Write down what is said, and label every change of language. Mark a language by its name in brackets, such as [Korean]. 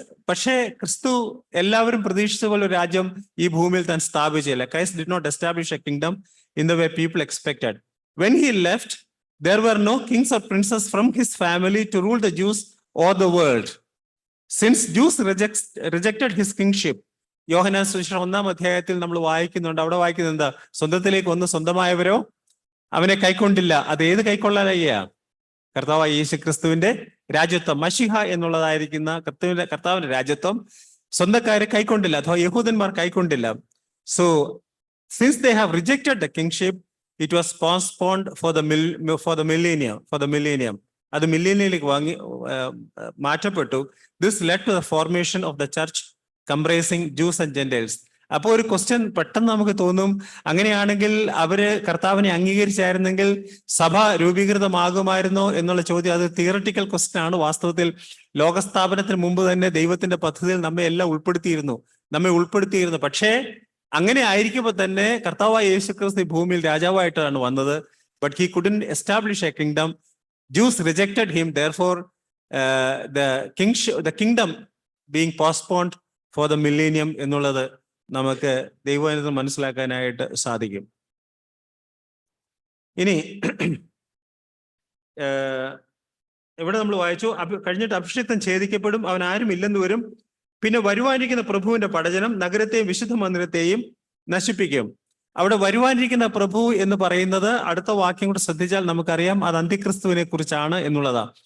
[Malayalam] പക്ഷേ ക്രിസ്തു എല്ലാവരും പ്രതീക്ഷിച്ച പോലെ ഒരു രാജ്യം ഈ ഭൂമിയിൽ താൻ സ്ഥാപിച്ചില്ല. [English] Christ did not establish a kingdom in the way people expected. When he left, there were no kings or princes from his family to rule the Jews or the world. Since Jews rejected his kingship, [Malayalam] യോഹന്നാൻ സുവിശേഷം 1-ാം അധ്യായത്തിൽ നമ്മൾ വായിക്കുന്നുണ്ട്. അവിടെ വായിക്കുന്നത് എന്താ? സ്വന്തത്തിലേക്ക് വന്ന് സ്വന്തമായവരോ അവനെ കൈക്കൊണ്ടില്ല. അത് ഏത് കൈക്കൊള്ളാനയ്യ? കർത്താവായ യേശു ക്രിസ്തുവിന്റെ രാജ്യത്വം, മശിഹ എന്നുള്ളതായിരിക്കുന്ന കർത്താവിന്റെ രാജ്യത്വം സ്വന്തക്കാരെ കൈക്കൊണ്ടില്ല, അഥവാ യഹൂദന്മാർ കൈക്കൊണ്ടില്ല. [English] So since they have rejected the kingship, it was postponed for the millennium. [Malayalam] അത് മില്ലേനിയയിലേക്ക് മാറ്റപ്പെട്ടു. [English] This led to the formation of the church comprising Jews and Gentiles. [Malayalam] അപ്പോൾ ഒരു ക്വസ്റ്റ്യൻ പെട്ടെന്ന് നമുക്ക് തോന്നും, അങ്ങനെയാണെങ്കിൽ അവര് കർത്താവിനെ അംഗീകരിച്ചായിരുന്നെങ്കിൽ സഭ രൂപീകൃതമാകുമായിരുന്നോ എന്നുള്ള ചോദ്യം. അത് തിയറട്ടിക്കൽ ക്വസ്റ്റ്യൻ ആണ്. വാസ്തവത്തിൽ ലോകസ്ഥാപനത്തിന് മുമ്പ് തന്നെ ദൈവത്തിന്റെ പദ്ധതിയിൽ നമ്മെ എല്ലാം ഉൾപ്പെടുത്തിയിരുന്നു. പക്ഷേ അങ്ങനെ ആയിരിക്കുമ്പോൾ തന്നെ കർത്താവായ യേശുക്രിസ്തു ഭൂമിയിൽ രാജാവായിട്ടാണ് വന്നത്. [English] But he couldn't establish a kingdom. Jews rejected him, therefore the kingdom being postponed for the millennium [Malayalam] എന്നുള്ളത് നമുക്ക് ദൈവവചനത്തിൽ മനസ്സിലാക്കാനായിട്ട് സാധിക്കും. ഇനി ഇവിടെ നമ്മൾ വായിച്ചു, കഴിഞ്ഞിട്ട് അഭിഷിക്തൻ ഛേദിക്കപ്പെടും, അവൻ ആരും ഇല്ലെന്ന് വരും. പിന്നെ വരുവാനിരിക്കുന്ന പ്രഭുവിന്റെ പടജനം നഗരത്തെയും വിശുദ്ധ മന്ദിരത്തെയും നശിപ്പിക്കും. അവിടെ വരുവാനിരിക്കുന്ന പ്രഭു എന്ന് പറയുന്നത് അടുത്ത വാക്യം കൂടെ ശ്രദ്ധിച്ചാൽ നമുക്കറിയാം അത് അന്തിക്രിസ്തുവിനെ കുറിച്ചാണ് എന്നുള്ളതാ.